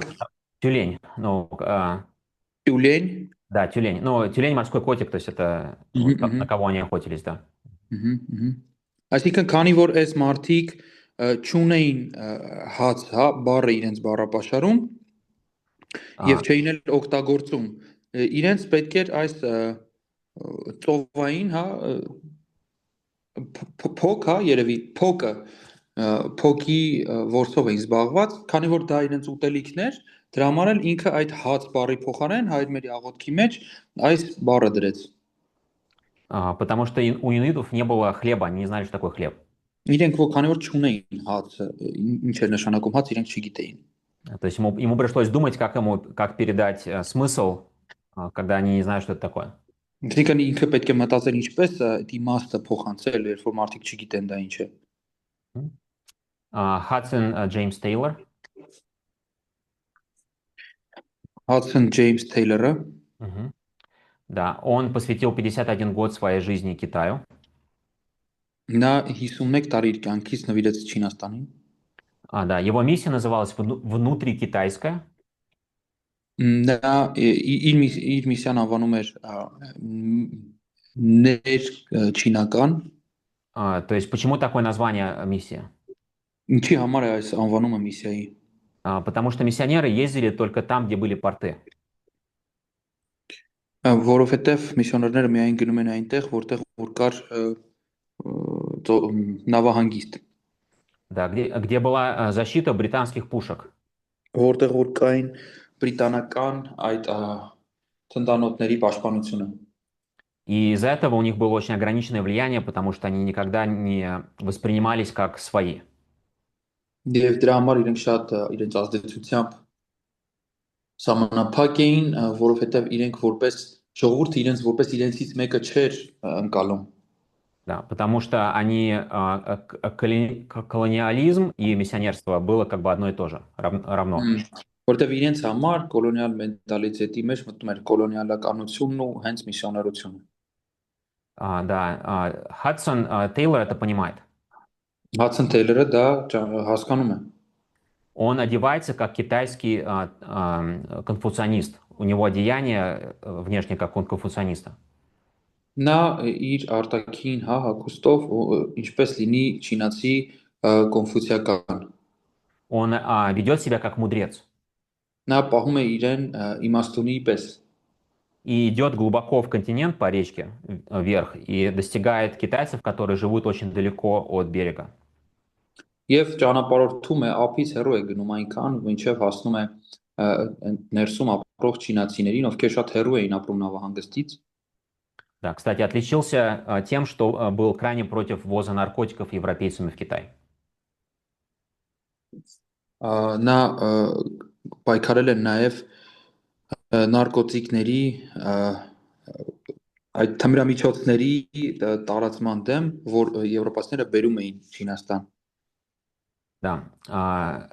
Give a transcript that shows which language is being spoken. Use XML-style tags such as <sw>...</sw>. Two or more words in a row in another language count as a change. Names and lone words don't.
<ru>Тюлень, ну,</ru> <hy>Տյուլեն,</hy> <ru>да, тюлень. Ну, тюлень морской котик, то есть это на кого они охотились, да.</ru> <hy>Այսինքն քանի որ այս մարդիկ չունեին հաց, հա, բառը իրենց բառապաշարում եւ չէին էլ օգտագործում, իրենց պետք էր այս ծովային, հա, փոք, հա, երևի փոկը փոքի որսով էին զբաղված, քանի որ դա իրենց ուտելիքներ, դրա համար էլ ինքը այդ հաց բառի փոխարեն հայրմերի աղոթքի մեջ այս բառը դրեց։</hy> <ru>Потому что у инуитов не было хлеба, они не знали, что такое хлеб.</ru> <hy>Իրենք քանի որ չունեին հացը, ինչ էր նշանակում հաց, իրենք չգիտեին։</hy> <ru>То есть ему пришлось думать, как передать смысл, когда они не знают, что это такое.</ru> <hy>Այսինքն ինքը պետք է մտածել ինչպես իմաստը փոխանցել, երբ որ մարդիկ չգիտեն դա ինչ է։</hy> <ru>Хадсон Джеймс Тейлор.</ru> <hy>Hudson James Taylor-ը,</hy> <ru>Да, он посвятил 51 год своей жизни Китаю.</ru> <hy>նա 51 տարի իր կյանքից նվիրեց Չինաստանին։</hy> <ru>Да, его миссия называлась «Внутрикитайская».</ru> <hy>Նա իր միսիան անվանում էր ներ չինական։</hy> <ru>То есть почему такое название миссия?</ru> <hy>Ինչի համար է այս անվանումը միսիայի։</hy> <ru>Потому что миссионеры ездили только там, где были порты.</ru> <hy>Որովհետև միսիոներները միայն գնում են այնտեղ, որտեղ որ կար նավահանգիստ։</hy> <ru>Да, где была защита британских пушек.</ru> <hy>որտեղ որ կային բրիտանական այդ թնդանոթների պաշտպանությունը։</hy> <ru>И из-за этого у них было очень ограниченное влияние, потому что они никогда не воспринимались как свои.</ru> <hy>Եվ դրա համար իրենք շատ իրենց ազդեցությամբ սահմանափակ էին, որովհետև իրենք որպես ժողովուրդը իրենց որպես իրենցից մեկը չէր ընկալում։</hy> <ru>Да, потому что колониализм и миссионерство было как бы одно и то же, равно.</ru> <hy>Որտեվ իրենց համար կոլոնիալ մենտալիտետի մեջ մտնում էր կոլոնիալականությունն ու հենց միսիոներությունը։</hy> <ru>Да, Хадсон Тейлор это понимает.</ru> <hy>Հադսոն Թեյլերը դա հասկանում է։</hy> <ru>Он одевается как китайский конфуцианист. У него одеяние внешне как у конфуцианиста.</ru> <hy>Նա իր արտաքին հագուստով ինչպես լինի չինացի կոնֆուցիական։</hy> <ru>Он ведет себя как мудрец.</ru> <hy>Նա պահում է իրեն իմաստունի պես։</hy> <ru>И идет глубоко в континент по речке вверх и достигает китайцев, которые живут очень далеко от берега.</ru> <hy>Եվ ճանապարհորդում է ափից հեռու է գնում այնքան, մինչև հասնում է ներսում ապրող չինացիներին, ովքեր շատ հեռու էին ապրում նավահանգստից։</hy> <ru>Да, кстати, отличился тем, что был крайне против ввоза наркотиков европейцами в Китай.</ru> <hy>Նա պայքարել է նաև նարկոտիկների այդ թմրամիջոցների տարածման դեմ, որ եվրոպացիները բերում էին Չինաստան։</hy> <ru>Да.</ru>